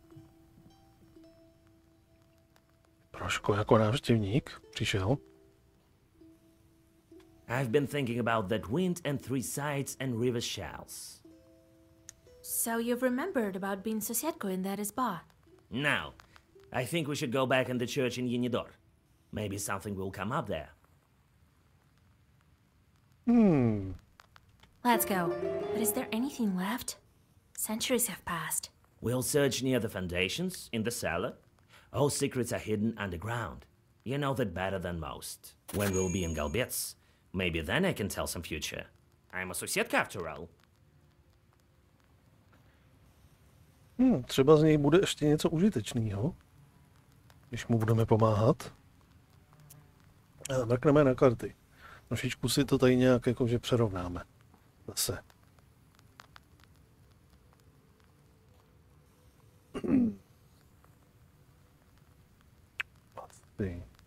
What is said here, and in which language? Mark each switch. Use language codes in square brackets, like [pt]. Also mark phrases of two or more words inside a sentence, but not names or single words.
[cs] Trošku jako návštěvník přišel. [en] I've been thinking about that wind and three sides and river shells. So you've remembered about being sosiedko in that spa? Now, I think we should go back in the church in Yenidor. Maybe something will come up there. Let's go. But is there anything left? Centuries have passed. We'll search near the foundations, in the cellar. All secrets are hidden underground. You know that better than most. When we'll be in Galbets, maybe then I can tell some future. I'm a sosiedka after all. [cs] Třeba z něj bude ještě něco užitečného, když mu budeme pomáhat. A mrkneme na karty. Trošičku si to tady nějak jakože přerovnáme. Zase. Asi.